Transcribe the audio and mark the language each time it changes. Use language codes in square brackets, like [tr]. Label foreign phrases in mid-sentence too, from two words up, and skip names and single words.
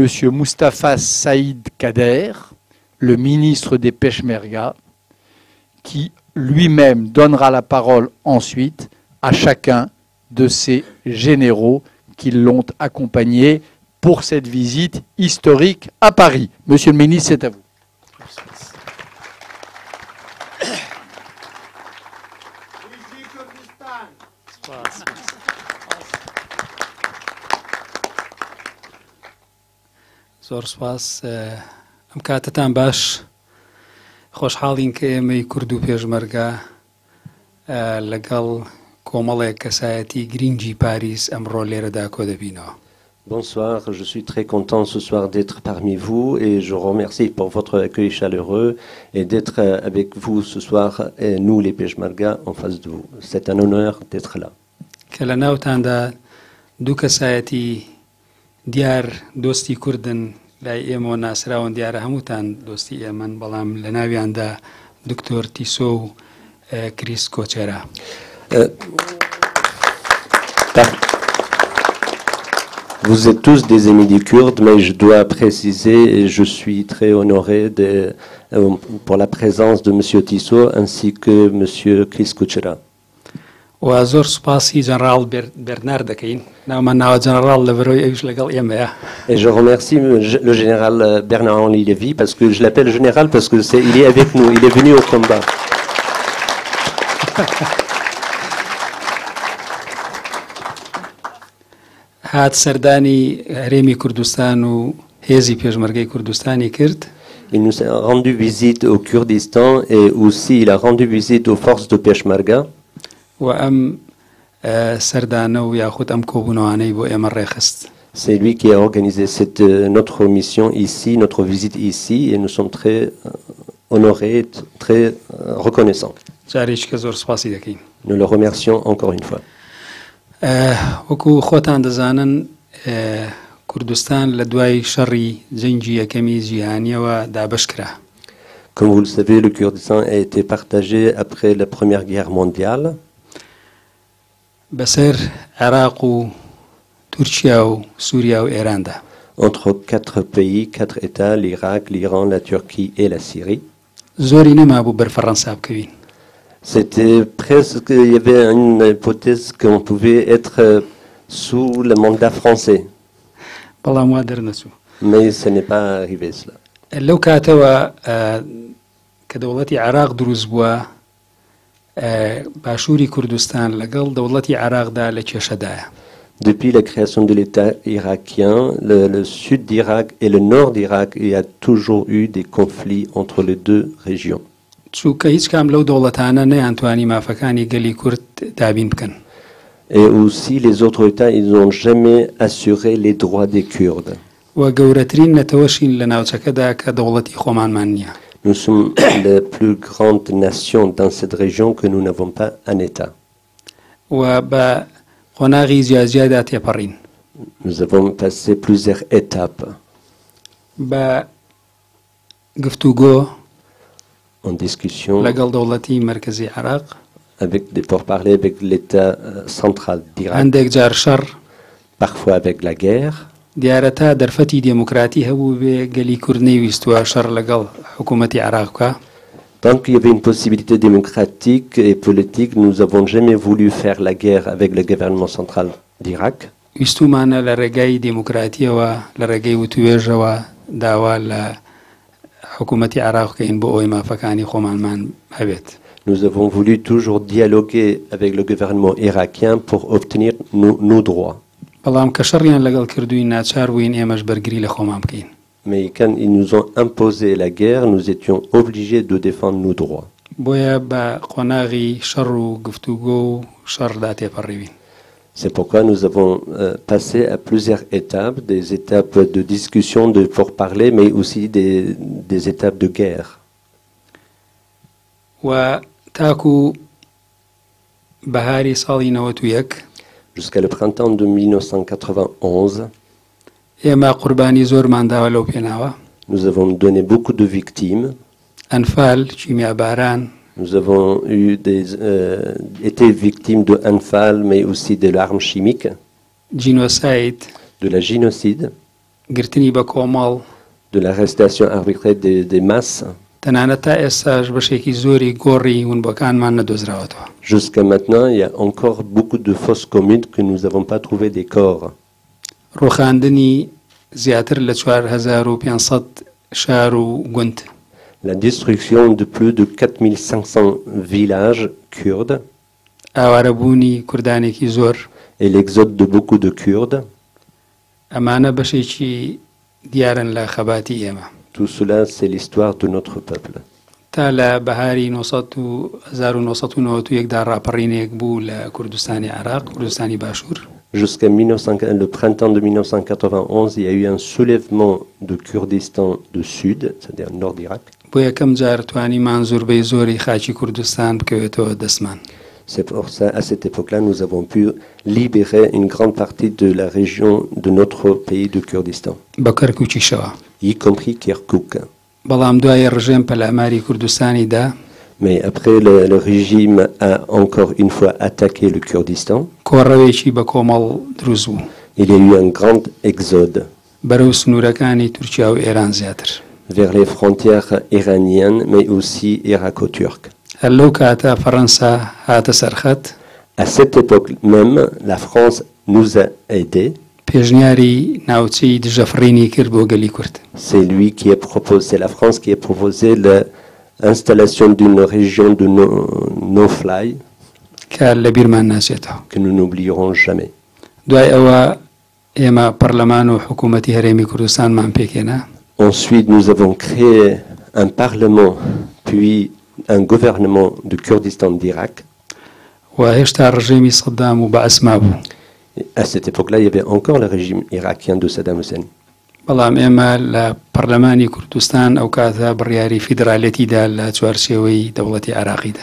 [fr] Moustapha Saïd Kader, le ministre des Peshmerga, qui lui-même donnera la parole ensuite à chacun de ces généraux qui l'ont accompagné pour cette visite historique à Paris. Monsieur le ministre, c'est à vous. [ckb] زۆر سپاس ئەم کاتتان باش خۆشحاڵین کە ئێمەی کورد و پێشمەرگە لەگەڵ کۆمەڵێک کەسایەتی گرنگی پاریس ئەمڕۆ لێرەدا کۆ دەبینەوە. [fr] Bonsoir, je suis très content ce soir d'être parmi vous et je vous remercie pour votre accueil chaleureux et d'être avec vous ce soir, et nous les Peshmerga en face de vous. C'est un honneur d'être là. [ckb] کە لە ناوتاندا دوو کەسایەتی دیار دۆستی کوردن لای ئێمە ناسراون دیارە هەمووتان دۆستی ئێمەن بەڵام لە ناویاندا دکتۆر تیسۆ و کریس کۆچێرا. [fr] Vous êtes tous des amis des Kurdes, mais je dois préciser, et je suis très honoré pour la présence de M. Tissot ainsi que M. Chris Kochera. [ckb] و زۆر سوپاسی جەنەڕاڵ بێرنار دەکەین ناومان ناوە جەنەڕاڵ لە بەرەوەی ئەویش لەگەڵ ئێمەیە. [fr] Et je remercie le général Bernard-Henri Lévy parce que je l'appelle général parce que il est avec nous, il est venu au combat. [ckb] هات سەردانی هەرێمی کوردستان و هێزی پێشمەرگەی کوردستانی کرد. [fr] Il nous a rendu visite au Kurdistan et aussi il a rendu visite aux forces de Peshmerga. [ckb] و ئەم سەردانە و یاخود ئەم کۆبوونەوانەی بۆ ئێمە ڕێخست. [fr] C'est lui qui a organisé notre mission ici, notre visite ici, et nous sommes très honorés, très reconnaissants. [ckb] جارێککە زۆر سپاسی دەکەین. [fr] Nous le remercions encore une fois. [ckb] وەکو خۆتان دەزانن کوردستان لە دوای شەڕی جەنگی یەکەمی جیهانیەوە دابەش کرا. [fr] Comme vous le savez, le Kurdistan a été partagé après la Première Guerre mondiale. [ckb] بەسەر عێراق و تورکیا و سووریا و ئێراندا. [fr] Entre 4 pays, 4 États, l'Irak, l'Iran, la Turquie et la Syrie. [ckb] زۆری نەمابوو بەر فەڕەنسا بکەوین. [fr] C'était presque, il y avait une hypothèse qu'on pouvait être sous le mandat français. [ckb] بەڵام وا دەرنەچوو. [fr] Mais ce n'est pas arrivé cela. [ckb] لەو کاتەوە کە دەوڵەتی عێراق دروست بووە باشووری کوردستان لەگەڵ دەوڵەتی عێراقدا لە کێشەدایە. [fr] Depuis la création de l'État irakien, le sud d'Irak et le nord d'Irak, il y a toujours eu des conflits entre les deux régions. [ckb] چووکە هیچ کام لەو دەوڵەتانە نەیانتوانی مافەکانی گەلی کورد دابین بکەن. [fr] Et aussi les autres États, ils n'ont jamais assuré les droits des Kurdes. [ckb] و گەورەترین نەتەوەشین لە ناوچەکەدا کە دەوڵەتی خۆمانمان نییە. [fr] Nous sommes la plus grande nation dans cette région que nous n'avons pas un État. [ckb] و بە قۆناغی جیاجیادا تێپەڕین. [fr] Nous avons passé plusieurs étapes [ckb] بە گفتوگۆ [fr] en discussion [ckb] لەگەڵ دەوڵەتی مەرکەزی عێراق [fr] pour parler avec l'État central d'Irak, [ckb] هەندێک جار شەڕ [fr] parfois avec la guerre. [ckb] دیارە تا دەرفەتی دێموکراتی هەبوو بێ گەلی کورد نەیویستووە شەڕ لەگەڵ حکوومەتی عێراق بکە. [fr] Tant qu'il y avait une possibilité démocratique et politique, nous n'avons jamais voulu faire la guerre avec le gouvernement central d'Irak. [ckb] ویستومانە لە ڕێگای دێموکراتیەوە لە ڕێگەی وتوێژەوە داوا لە حکوومەتی عێراق بکەین بۆ ئەوەی مافەکانی خۆمانمان هەبێت. [fr] Nous avons voulu toujours dialoguer avec le gouvernement irakien pour obtenir nos droits. [ckb] بەڵام کە شەڕیان لەگەڵ کردووی ناچار بووین ئێمەش بەرگری لە خۆمان بکەین. [fr] Mais quand ils nous ont imposé la guerre, nous étions obligés de défendre nos droits. [ckb] بۆیە بە قۆناغی شەڕ و گفتوگۆ و شەڕدا تێپەڕێوین. [fr] C'est pourquoi nous avons passé à plusieurs étapes, des étapes de discussion, de pourparlers, mais aussi des étapes de guerre. [ckb] و تاکو بەهاری ساڵی 91 [fr] Jusqu'à le printemps de 1991, [ckb] ئێمە قوربانی زۆرمان داوە لەو پێناوە. [fr] nous avons donné beaucoup de victimes. [ckb] ئەنفال کیمیاباران [fr] Nous avons été victimes de Anfal, mais aussi de l'arme chimique, [ckb] جینۆساید [fr] de la génocide, [ckb] گرتنی بە کۆمەڵ [fr] de l'arrestation arbitraire des masses. [ckb] تەنانەت تا ئێستاش بەشێکی زۆری گۆڕی ونبەکانمان نەدۆزراوەتەوە. [fr] Jusqu'à maintenant, il y a encore beaucoup de fosses communes que nous n'avons pas trouvé des corps. [ckb] ڕۆخاندنی زیاتر لە 4500 شار و گوند. [fr] La destruction de plus de 4500 villages kurdes [ckb] ئاوارەبوونی کوردانێکی زۆر. [fr] et l'exode de beaucoup de Kurdes. [ckb] ئەمانە بەشێکی دیارن لە خەباتی ئێمە. [fr] Tout cela, c'est l'histoire de notre peuple. [ckb] تا لە بەهاری 1991دا ڕاپەڕینێک بوو لە کوردستانی عێراق کوردستانی باشوور. [fr] Jusqu'à le printemps de 1991, il y a eu un soulèvement de Kurdistan du sud, c'est-à-dire nord d'Irak. [ckb] بۆ یەکەم جار توانیمان زۆربەی زۆری خاچی کوردستان بکەوێتەوە دەستمان. [fr] C'est pour ça, à cette époque-là, nous avons pu libérer une grande partie de la région de notre pays de Kurdistan, [ckb] بە کەرکووکیشەوە. [fr] y compris Kirkuk. [ckb] بەڵام دوای ڕژێم پەلاماری کوردستانیدا [fr] Mais après, le régime a encore une fois attaqué le Kurdistan. [ckb] کۆڕەوێکی بە کۆمەڵ دروست بوو. [fr] Il y a eu un grand exode [ckb] بەرەو سنوورەکانی تورکیا و ئێران زیاتر. [fr] vers les frontières iraniennes, mais aussi irako-turques. [ckb] هەر لەو کاتە فەڕەنسا هاتە سەرخەت. [fr] À cette époque même, la France nous a aidés. [ckb] پێشنیاری ناوچەی دژەفڕینی کرد بۆ گەلی کورد. [fr] C'est lui qui a proposé, c'est la France qui a proposé l'installation d'une région de no-fly [ckb] کە لە بیرمان ناچێتەوە. [fr] que nous n'oublierons jamais. [ckb] دوای ئەوە ئێمە پەرلەمان و حکوومەتی هەرێمی کوردستانمان پێکێنا. [fr] Ensuite, nous avons créé un parlement, puis un gouvernement de Kurdistan d'Irak. [ckb] و هێشتا ڕژێمی سەدام و بە ئەسما بوو. [fr] Et à cette époque-là, il y avait encore le régime irakien de Saddam Hussein. [ckb] بەڵام ئێمە لە پەرلەمانی کوردستان ئەو کاتە بڕیاری فیدراالەتیدا لە چوارچێوەی دەوڵەتی عراقیدا.